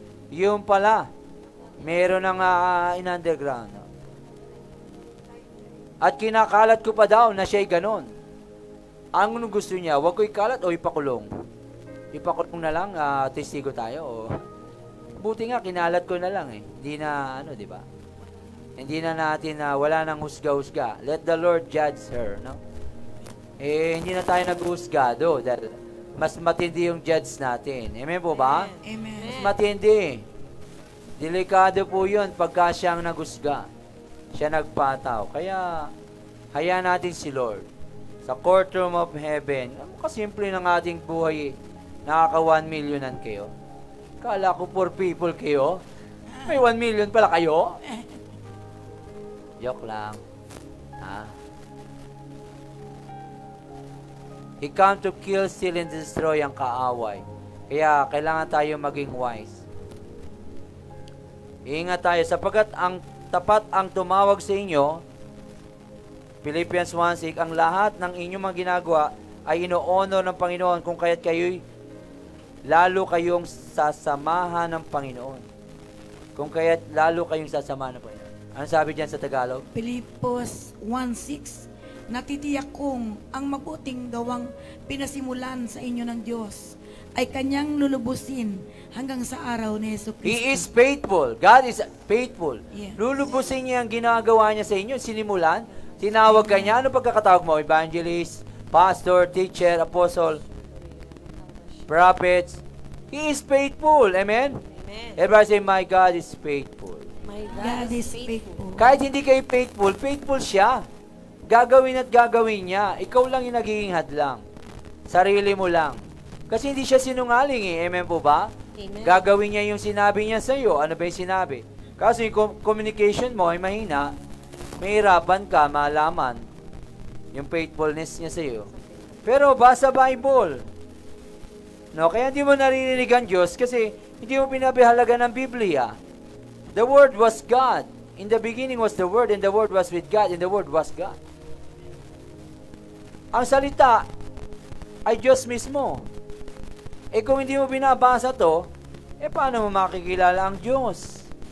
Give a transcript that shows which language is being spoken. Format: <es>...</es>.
<tl>Yung pala, meron ng in underground. At kinakalat ko pa daw na siya'y ganon. Ang gusto niya, wag ko ikalat o ipakulong. Ipakulong na lang, testigo tayo. Buti nga, kinalat ko na lang Hindi na, di ba? Hindi na natin, wala nang husga-husga.</tl> <en>Let the Lord judge her, no?</en> <tl>Hindi na tayo nag-husgado dahil mas matindi yung judge natin. Amen po ba? Amen. Mas matindi. Delikado po yun pagka siyang naghusga. Siya nagpataw. Kaya, hayaan natin si Lord. Sa courtroom of heaven, kasimple ng ating buhay, nakaka 1 millionan kayo. Kala ko poor people kayo. May 1 million pala kayo. Joke lang.</tl> <en>He come to kill, steal, and destroy</en> <tl>ang kaaway. Kaya, kailangan tayo maging wise. Ingat tayo, sapagkat ang tapat ang tumawag sa inyo, Philippians 1:6, ang lahat ng inyong mga ginagawa ay ino-honor ng Panginoon kung kaya't kayo'y lalo kayong sasamahan ng Panginoon. Kung kaya't lalo kayong sasamahan ng Panginoon. Ano sabi diyan sa Tagalog? Pilipos 1:6, natitiyak kong ang mabuting gawang pinasimulan sa inyo ng Diyos ay Kanyang lulubusin hanggang sa araw ni Yesu Cristo.</tl> <en>He is faithful. God is faithful. Yes.</en> <tl>Lulubusin niya ang ginagawa niya sa inyo. Sinimulan, tinawag ka niya. Ano pagkakatawag mo?</tl> <en>Evangelist, pastor, teacher, apostle, prophets. He is faithful. Amen? Amen. Everybody say, my God is faithful. My God is faithful.</en> <tl>Kahit hindi kayo faithful, faithful siya. Gagawin at gagawin niya. Ikaw lang yung nagiging hadlang. Sarili mo lang. Kasi hindi siya sinungaling Amen po ba? Amen. Gagawin niya yung sinabi niya sa iyo. Ano ba yung sinabi? Kasi yung communication mo ay mahina, mahirapan ka malaman yung faithfulness niya sa iyo. Pero basa Bible. No, kaya hindi mo naririnig ang Diyos kasi hindi mo pinapahalaga ng Biblia.</tl> <en>The Word was God. In the beginning was the Word, and the Word was with God, and the Word was God.</en> <tl>Ang salita ay Diyos mismo. Kung hindi mo binabasa to, paano mo makikilala ang Diyos?</tl>